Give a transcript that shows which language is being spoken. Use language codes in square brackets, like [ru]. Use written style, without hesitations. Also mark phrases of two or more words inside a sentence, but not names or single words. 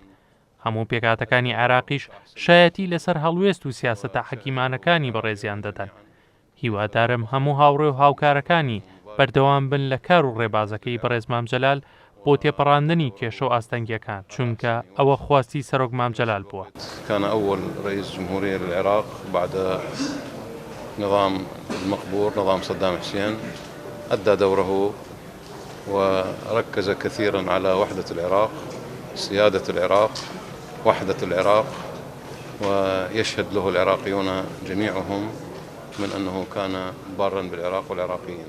[ckb] هەموو پێکاتەکانی عێراقیش شایەتی لەسەر هەڵوێست و سیاسەتە حەکیمانەکانی بەڕێزیان دەدەن. هیوادارم هەموو هاوڕێ و هاوکارەکانی بەردەوام بن لە کار و ڕێبازەکەی بەڕێز مامجەلال بۆ تێپەڕاندنی کێشە و ئاستەنگیەکان، چونکە ئەوە خواستی سەرۆک مامجەلال بووە. [ar] كان أول رئيس جمهورية للعراق بعد نظام المقبور نظام صدام حسين، أدى دوره وركز كثيرا على وحدة العراق، سيادة العراق، وحدة العراق، ويشهد له العراقيون جميعهم من أنه كان بارا بالعراق والعراقيين.